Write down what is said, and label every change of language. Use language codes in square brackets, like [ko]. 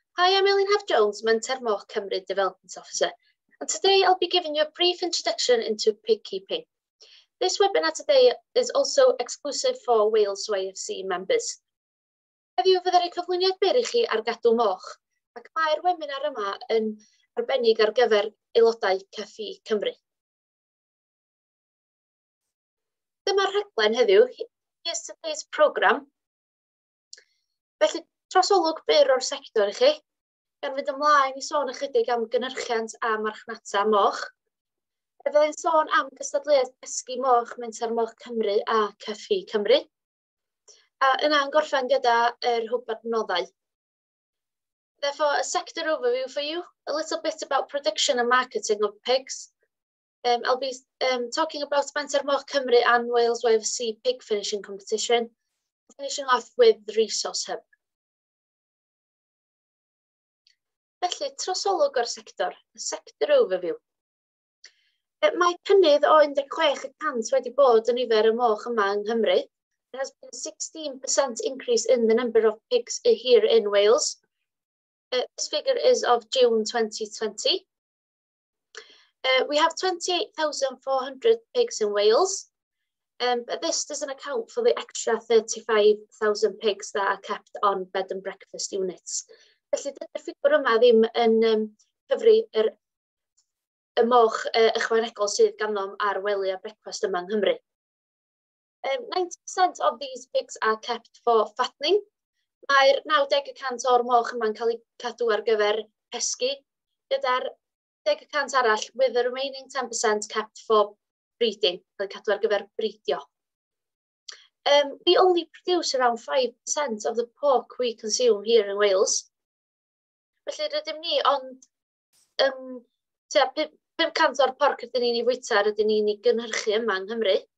[en] Hi, I'm Elin Jones, Menter Moch Cymru Development Officer, and today I'll be giving you a brief introduction into pig keeping. This webinar today is also exclusive for Wales YFC members. [cy] Heddiw fydda i cyflwyniad byr I chi ar Gadw Moch, ac mae'r webinar yma yn arbennig ar gyfer aelodau CFfI Cymru. Dyma'r rhaglen heddiw, [en] here's today's programme. [cy] Felly, trosolwg byr o'r sector I chi, gan fynd ymlaen I sôn ychydig am gynhyrchiant a marchnata moch. Fyddai'n sôn am gystadleuaeth pesgi moch Menter Moch Cymru a CFfI Cymru. A yna'n gorffen gyda hwb adnoddau. [en] Therefore, a sector overview for you, a little bit about production and marketing of pigs. I'll be talking about Menter Moch Cymru and Wales YFC pig finishing competition, finishing off with the resource hub. [cy] Felly, trosolwg o'r sector, [en] a sector overview. [cy] Mae cynnydd o 16% wedi bod yn nifer y moch yma yng Nghymru. [en] There has been a 16% increase in the number of pigs here in Wales. This figure is of June 2020. We have 28,400 pigs in Wales, but this doesn't account for the extra 35,000 pigs that are kept on bed and breakfast units. [cy] Felly, dydy'r ffigwr yma ddim yn cyfri y moch ychwanegol sydd ganddo ar wely a brecwast yma yng Nghymru. [en] 90% of these pigs are kept for fattening. [cy] Mae'r 90% o'r moch yma'n cael ei cadw ar gyfer pesgi, gyda'r 10% arall, [en] with the remaining 10% kept for breeding, [cy] cael ei cadw ar gyfer bridio. [en] We only produce around 5% of the pork we consume here in Wales. [cy] Felly rydym ni, ond 5% o'r porc ydyn ni'n ei fwyta, rydyn ni'n ei gynhyrchu yma yng Nghymru.